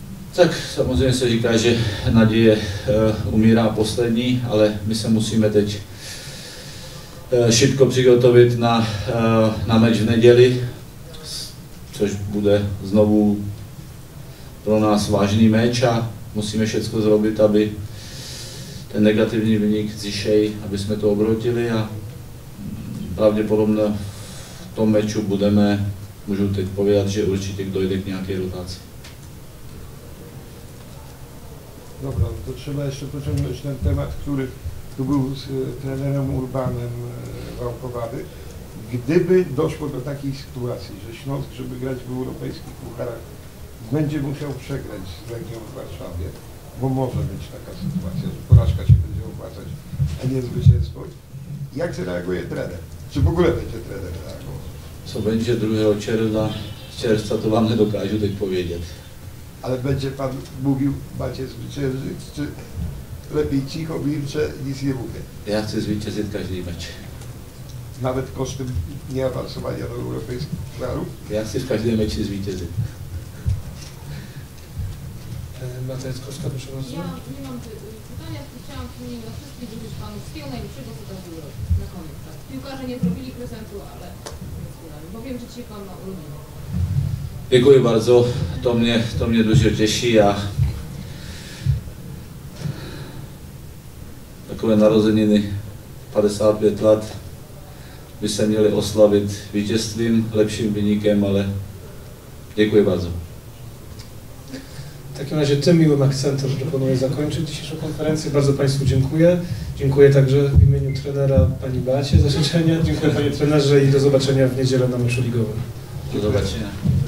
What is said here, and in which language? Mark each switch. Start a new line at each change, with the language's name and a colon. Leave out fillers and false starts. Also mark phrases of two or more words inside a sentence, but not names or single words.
Czech: Tak, samozřejmě se říká, že naděje umírá poslední, ale my se musíme teď šibko přigotovit na meč v neděli, což bude znovu pro nás vážný meč a musíme všechno zrobit, aby ten negativní vynik zišej, aby jsme to obrotili a pravděpodobně v tom meču budeme, můžu teď povědět, že určitě dojde k nějaké rotaci.
Polish: Dobra, to trzeba jeszcze pociągnąć ten temat, który tu był z trenerem Urbanem Wałkowady. Gdyby doszło do takiej sytuacji, że Śląsk, żeby grać w europejskich pucharach, będzie musiał przegrać z Legią w Warszawie, bo może być taka sytuacja, że porażka się będzie opłacać, a nie zwycięstwo. Jak zareaguje trener? Czy w ogóle będzie trener reagował? Co będzie 2 czerwca, to wam nie dokážu teď powiedzieć. Ale będzie pan mówił, macie zwyciężyć, czy lepiej cicho, milczę, nic nie mówię? Ja chcę zwyciężyć każdy mecz. Nawet kosztem nieawansowania do europejskich pucharów? Ja chcę w każdym meczu zwyciężyć. Beata Jackowska, proszę bardzo. Ja nie mam pytania, tylko chciałam w imieniu dla wszystkich życzyć Panu wszystkiego najlepszego, co to było na koniec. Tak. Piłkarze nie zrobili prezentu, ale bo wiem, że dzisiaj Pan ma urodziny. Dziękuję bardzo, to mnie dużo cieszy
Czech: a takové narozeniny 55 lat by se měli oslavit vítězstvím, lepším vynikem, ale
Polish: dziękuję bardzo. W takim razie tym miłym akcentem proponuję zakończyć dzisiejszą konferencję. Bardzo Państwu dziękuję. Dziękuję także w imieniu trenera Pani Beacie za życzenia. Dziękuję Panie trenerze i do zobaczenia w niedzielę na meczu ligowym. Do zobaczenia.